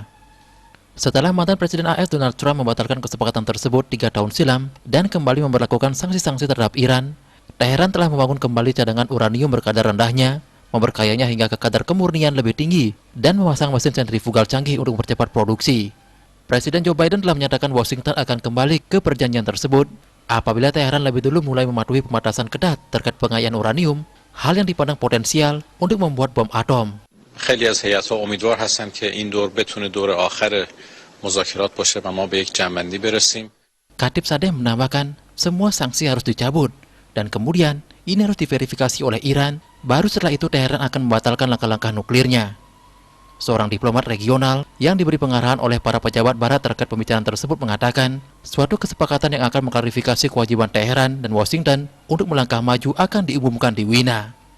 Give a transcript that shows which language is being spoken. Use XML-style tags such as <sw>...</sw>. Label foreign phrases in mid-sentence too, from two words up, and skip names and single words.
<id>Setelah mantan Presiden AS Donald Trump membatalkan kesepakatan tersebut 3 tahun silam dan kembali memberlakukan sanksi-sanksi terhadap Iran, Teheran telah membangun kembali cadangan uranium berkadar rendahnya, memperkayanya hingga ke kadar kemurnian lebih tinggi, dan memasang mesin sentrifugal canggih untuk mempercepat produksi. Presiden Joe Biden telah menyatakan Washington akan kembali ke perjanjian tersebut apabila Teheran lebih dulu mulai mematuhi pembatasan ketat terkait pengayaan uranium, hal yang dipandang potensial untuk membuat bom atom.</id> <fa>خیلی از هیئت‌ها امیدوار هستند که این دور بتونه دور آخر مذاکرات باشه و ما به یک جمع‌بندی برسیم.</fa> <id>Khatibzadeh menambahkan, semua sanksi harus dicabut dan kemudian ini harus diverifikasi oleh Iran, baru setelah itu Teheran akan membatalkan langkah-langkah nuklirnya. Seorang diplomat regional yang diberi pengarahan oleh para pejabat barat terkait pembicaraan tersebut mengatakan, suatu kesepakatan yang akan mengklarifikasi kewajiban Teheran dan Washington untuk melangkah maju akan diumumkan di Wina.</id>